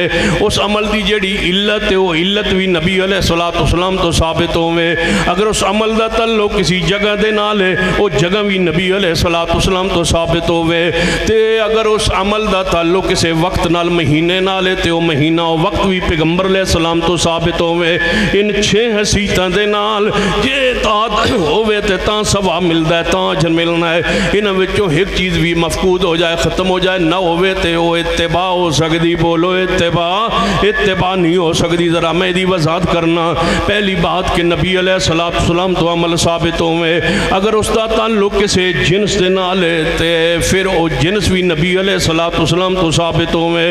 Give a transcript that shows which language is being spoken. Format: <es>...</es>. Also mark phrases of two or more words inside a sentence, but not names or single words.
<pa>اس عمل دی جڑی علت ہے وہ علت بھی نبی علیہ السلام تو ثابت ہوئے۔ اگر اس عمل دا تعلق کسی جگہ دے نال ہے وہ جگہ بھی نبی علیہ السلام تو ثابت ہوئے۔ تے اگر اس عمل دا تعلق کسی وقت نال مہینے نال ہے تے وہ مہینہ و وقت بھی پیغمبر علیہ السلام تو ثابت ہوئے۔ ان 6 حسیتاں دے نال جے اطاعت ہوئے تے تاں ثواب ملدا ہے، تاں اجر ملنا ہے۔ انہاں وچوں ایک چیز بھی مفقود ہو جائے، ختم ہو جائے، نہ ہوئے تے وہ اتباع ہو سکتی۔ بولو اتباع نہیں ہو سکتی۔ ذرا میں دی وضاحت کرنا، پہلی بات کہ نبی علیہ السلام تو عمل ثابت ہوئے۔ اگر اس دا تعلق کسی جنس دے نال ہے تے پھر وہ جنس بھی نبی علیہ السلام تو ثابت ہوئے۔</pa>